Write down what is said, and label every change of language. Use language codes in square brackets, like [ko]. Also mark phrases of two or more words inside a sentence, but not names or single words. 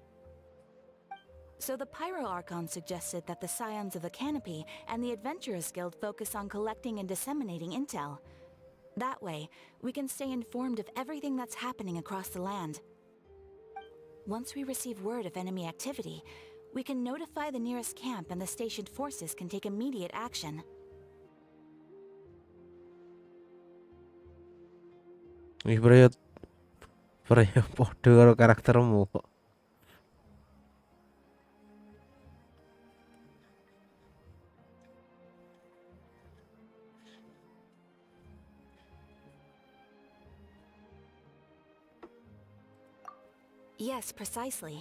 [en] So the Pyro Archon suggested that the Scions of the Canopy and the Adventurers Guild focus on collecting and disseminating intel. That way, we can stay informed of everything that's happening across the land. Once we receive word of enemy activity, We can notify the nearest camp and the stationed forces can take immediate action. [jv] Wih, Freya podo karo karaktermu kok. [en] Yes, precisely.